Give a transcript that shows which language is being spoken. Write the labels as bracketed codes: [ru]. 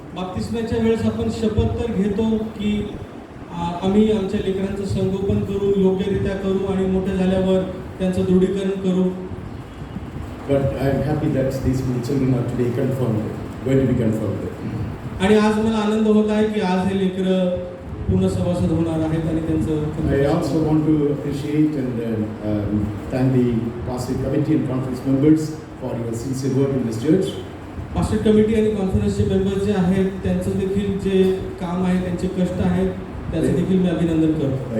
[mr] बाप्तिस्माच्या वेळेस आपण शपथ तर घेतो की आम्ही आमच्या लेकरांचं संगोपन करू, योग्यरित्या करू आणि मोठे झाल्यावर त्यांचं दृढीकरण करू. [en] But I am happy that these children are today confirmed, going to be confirmed. [mr] आणि आज मला आनंद होत आहे की आज हे लेकरं पूर्ण सभासद होणार आहेत आणि त्यांचं. [en] I also want to appreciate and thank the pastoral committee and conference members for your sincere work in this church. [mr] Pastor committee आणि कॉन्फरन्सचे मेंबर जे आहेत त्यांचं देखील जे काम आहे, त्यांचे कष्ट आहेत, त्याचं देखील मी अभिनंदन करतो.